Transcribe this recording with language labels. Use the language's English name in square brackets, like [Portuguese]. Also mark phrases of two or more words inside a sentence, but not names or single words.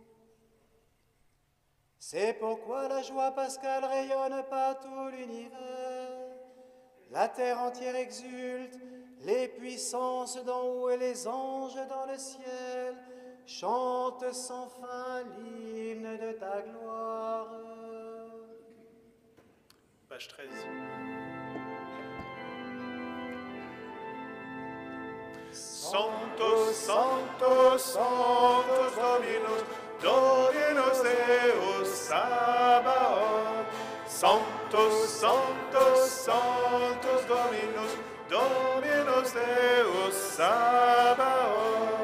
[French] C'est pourquoi la joie pascale rayonne par tout l'univers. La terre entière exulte, les puissances d'en haut et les anges dans le ciel chante sans fin l'hymne de ta gloire. Page 13. [Latin] Sanctus, Sanctus, Sanctus Dominus, Dominus Deus Sabaoth. Sanctus, Sanctus, Sanctus Dominus, Dominus Deus Sabaoth.